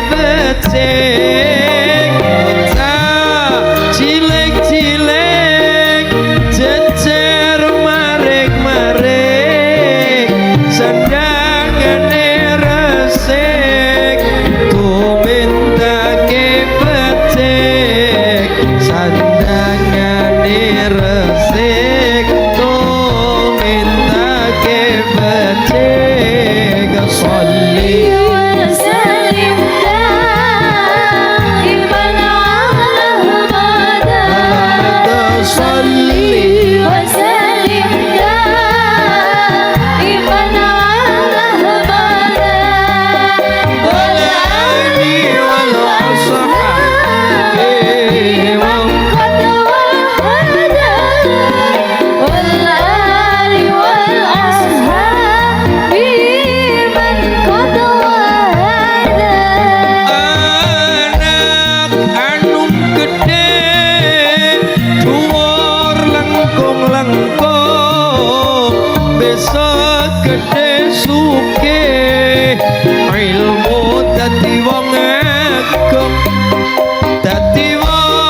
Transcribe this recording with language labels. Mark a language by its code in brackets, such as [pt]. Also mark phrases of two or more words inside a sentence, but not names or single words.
[jv] becik bocah cilik-cilik jejer maring-maring sandangane resik tumintake becik sandangane resik tumintake becik Sholli [ar] وسلم دائما على Ahmad Sholli وسلم دائما على والآل والأصحاب من قد وهدى والآل والأصحاب من قد وهدى [jv] anak anum gede dhuwur lengkung-lengkung besok gede sugih ilmu dadi wong agung dadi wong